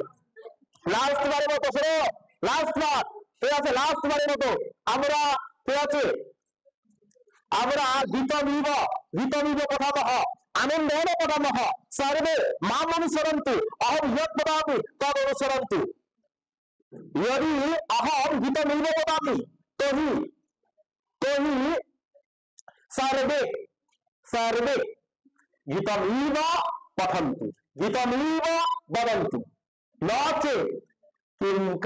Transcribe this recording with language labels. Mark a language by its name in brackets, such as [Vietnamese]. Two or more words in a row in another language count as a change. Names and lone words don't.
[Bangla] লাস্ট বারের মতো শোনো, লাস্ট বার, ঠিক আছে? লাস্ট বারের মতো আমরা, ঠিক আছে, আমরা [Sanskrit] গীতমিব গীতমিব পঠামহ আনন্দেন পঠামহ সর্বে মাম অনুসরন্তু অহম ইয়ৎ বদামি তদ অনুসরন্তু। यदि अहम गीतमिव वदामि तर्हि तर्हि सर्वे सर्वे गीतमिव पठन्तु गीतमिव वदन्तु न चेत् किं